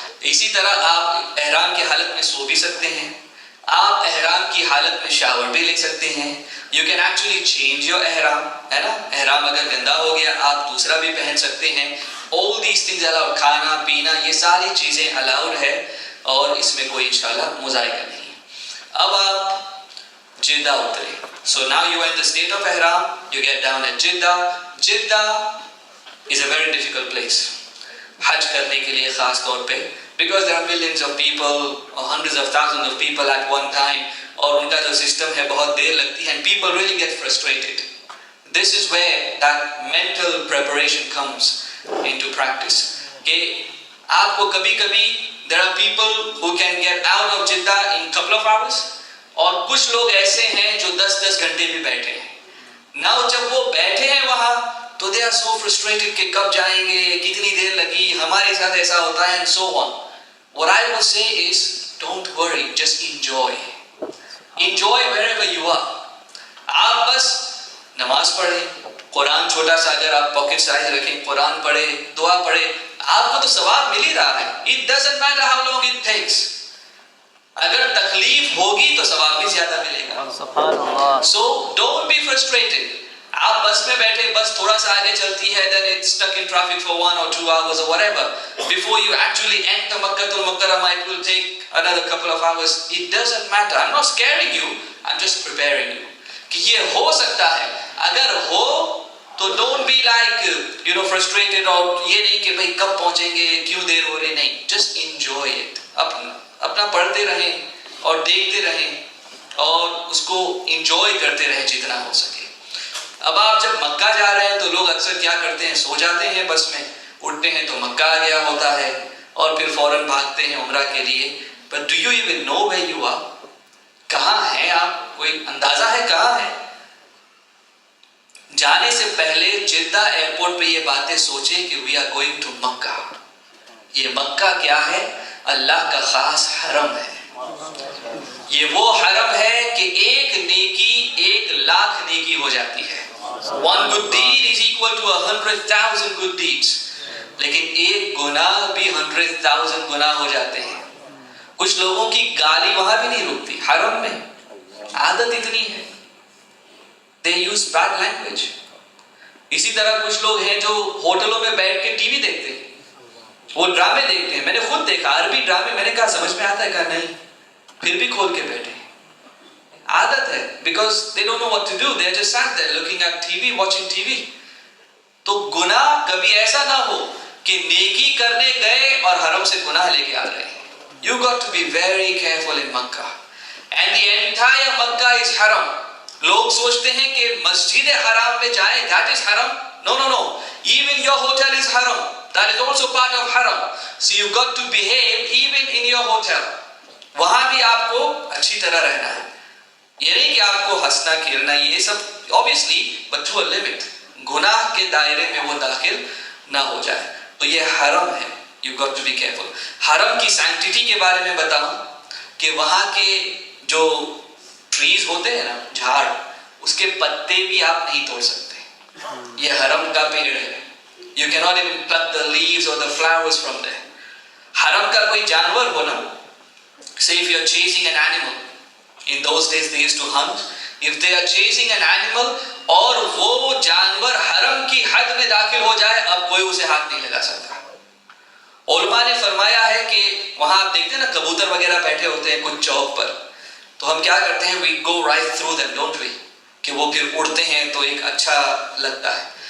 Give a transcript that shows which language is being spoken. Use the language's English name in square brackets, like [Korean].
[Urdu] اسی طرح آپ احرام کی حالت میں سو بھی سکتے ہیں, آپ احرام کی حالت میں شاور بھی لے سکتے ہیں. [English] you can actually change your احرام, [Urdu] ہے نا. احرام اگر گندا ہو گیا آپ دوسرا بھی پہن سکتے ہیں. [English] all these things allowed, [Urdu] کھانا پینا یہ ساری چیزیں الاؤڈ ہے, اور اس میں کوئی انشاءاللہ مذائقہ نہیں. اب آپ جدہ اترے. [English] so now you are in the state of ihram, you get down at Jeddah. Jeddah is a very difficult place [Urdu] حج کرنے کے لیے خاص طور پہ, [English] because there are millions of people or hundreds of thousands of people at one time, [Urdu] اور ان کا جو system ہے بہت دیر لگتی ہے, [English] and people really get frustrated. This is where that mental preparation comes into practice, [Urdu] کہ آپ کو کبھی کبھی [English] there are people who can get out of Jeddah in couple of hours, [Urdu] اور کچھ لوگ ایسے ہیں جو 10 گھنٹے بھی بیٹھے ہیں. Now جب وہ بیٹھے ہیں وہاں تو [English] they are so frustrated [Urdu] کہ کب جائیں گے, کتنی دیر لگی, ہمارے ساتھ ایسا ہوتا ہے, [English] and so on. What I will say is don't worry, just enjoy wherever you are. [Urdu] آپ بس نماز پڑھیں, قرآن چھوٹا سا اگر آپ پاکٹ سائز رکھیں, قرآن پڑھیں, دعا پڑھیں, آپ کو تو ثواب مل ہی رہا ہے. [English] It doesn't matter how long it takes. [Urdu] اگر تکلیف ہوگی تو ثواب بھی زیادہ ملے گا. سبحان اللہ. [English] So don't be frustrated. [Urdu] آپ بس میں بیٹھے, بس تھوڑا سا آگے چلتی ہے, [English] then it's stuck in traffic for 1 or 2 hours or whatever. Before you actually enter Makkah al-Mukarramah, it will take another couple of hours. It doesn't matter. I'm not scaring you, I'm just preparing you. [Urdu] کہ یہ ہو سکتا ہے, اگر ہو تو [English] don't be like you know frustrated, [Urdu] اور یہ نہیں کہ بھئی کب پہنچیں گے, کیوں دیر ہو رہی, نہیں. [English] Just enjoy it. [Urdu] اپنا پڑھتے رہیں اور دیکھتے رہیں اور اس کو انجوائے کرتے رہیں جتنا ہو سکے. اب آپ جب مکہ جا رہے ہیں تو لوگ اکثر کیا کرتے ہیں, سو جاتے ہیں بس میں, اٹھتے ہیں تو مکہ آ گیا ہوتا ہے, اور پھر فوراً بھاگتے ہیں عمرہ کے لیے. [English] But do you even know where you are? [Urdu] کہاں ہیں آپ, کوئی اندازہ ہے کہاں ہے؟ جانے سے پہلے جدہ ایئرپورٹ پہ یہ باتیں سوچیں کہ [English] we are going to [Urdu] مکہ. یہ مکہ کیا ہے؟ اللہ کا خاص حرم ہے. یہ وہ حرم ہے کہ ایک نیکی 1,00,000 نیکی ہو جاتی ہے. [English] One good deed is equal to 100,000 good deeds. [Urdu] لیکن ایک گناہ بھی 100,000 گناہ ہو جاتے ہیں. کچھ لوگوں کی گالی وہاں بھی نہیں رکتی, حرم میں عادت اتنی ہے. [English] They use bad language. [Urdu] اسی طرح کچھ لوگ ہیں جو ہوٹلوں میں بیٹھ کے ٹی وی دیکھتے ہیں, وہ ڈرامے دیکھتے ہیں. میں نے خود دیکھا عربی ڈرامے, میں نے کہا سمجھ میں آتا ہے, کہا نہیں, پھر بھی کھول کے بیٹھے. عادت ہے, [English] because they don't know what to do, they are just sat there looking at TV, watching TV. [Urdu] تو گناہ کبھی ایسا نہ ہو کہ نیکی کرنے گئے اور حرم سے گناہ لے کے آ رہے ہیں. [English] You got to be very careful in Makkah. And the entire Makkah is haram. [Urdu] لوگ سوچتے ہیں کہ مسجد حرام میں جائیں, [English] that is haram. No, no, no. Even your hotel is haram. That is also part of haram. So you got to behave even in your hotel. [Urdu] وہاں بھی آپ کو اچھی طرح رہنا ہے. یہ نہیں کہ آپ کو ہنسنا کھیلنا یہ سب obviously, [English] but to a limit. [Urdu] گناہ کے دائرے میں وہ داخل نہ ہو جائے. تو یہ حرم ہے. [English] You got to be careful. [Urdu] حرم کی سینکٹیٹی کے بارے میں بتاؤں کہ وہاں کے جو ٹریز ہوتے ہیں نا, جھاڑ, اس کے پتے بھی آپ نہیں توڑ سکتے. یہ حرم کا پیڑ ہے. [English] You cannot even pluck the leaves or the flowers from there. [Urdu] حرم کا کوئی جانور ہو نا, [English] say if you are chasing an animal, [Urdu] in those days they used to hunt, if they are chasing an animal اور وہ جانور حرم کی حد میں داخل ہو جائے, اب کوئی اسے ہاتھ نہیں لگا سکتا. علماء نے فرمایا ہے کہ وہاں آپ دیکھتے ہیں نا کبوتر وغیرہ بیٹھے ہوتے ہیں کچھ چوک پر, تو ہم کیا کرتے ہیں, [English] we go right through them, don't we, [Urdu] کہ وہ پھر اڑتے ہیں تو ایک اچھا لگتا ہے.